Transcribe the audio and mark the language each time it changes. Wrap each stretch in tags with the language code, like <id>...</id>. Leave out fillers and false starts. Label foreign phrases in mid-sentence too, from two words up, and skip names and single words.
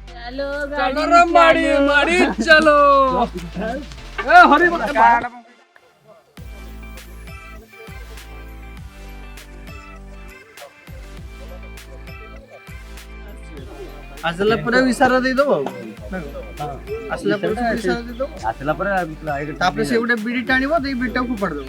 <hi>चलो चलो रे माड़ी माड़ी चलो ए हरी</hi> <or>ଆସିଲା ପରେ ଇଶାରା ଦେଇଦବ ଆସିଲା ପରେ ଇଶାରା ଦେଇଦବ ଆସିଲା ପରେ ତାପରେ ସେ ଗୋଟେ ବିଡି ଟାଣିବ ଦେଇ ବିଡିଟାକୁ ଫୋପାଡ଼ି ଦବ</or>